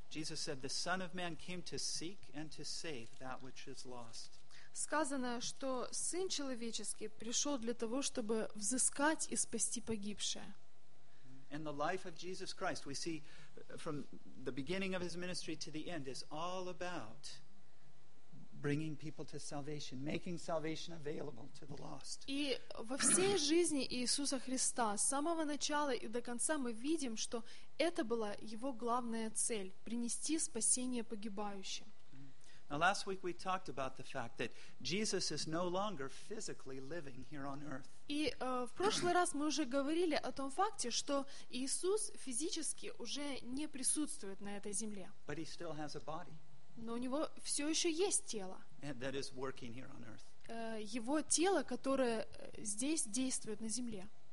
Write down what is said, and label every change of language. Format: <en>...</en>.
<en>Jesus said, "The Son of Man came to seek and to save that which is lost."</en> <ru>Сказано, что Сын Человеческий пришел для того, чтобы взыскать и спасти погибшее.</ru> <en>And the life of Jesus Christ, we see from the beginning of his ministry to the end, is all about bringing people to salvation, making salvation available to the lost.</en> <ru>И во всей жизни Иисуса Христа, с самого начала и до конца, мы видим, что это была его главная цель — принести спасение погибающим.</ru> <en>Now, last week we talked about the fact that Jesus is no longer physically living here on earth.</en> <ru>И в прошлый раз мы уже говорили о том факте, что Иисус физически уже не присутствует на этой земле.</ru> <en>But he still has a body.</en> <ru>Но у него все еще есть тело. Его тело, которое здесь действует на земле.</ru>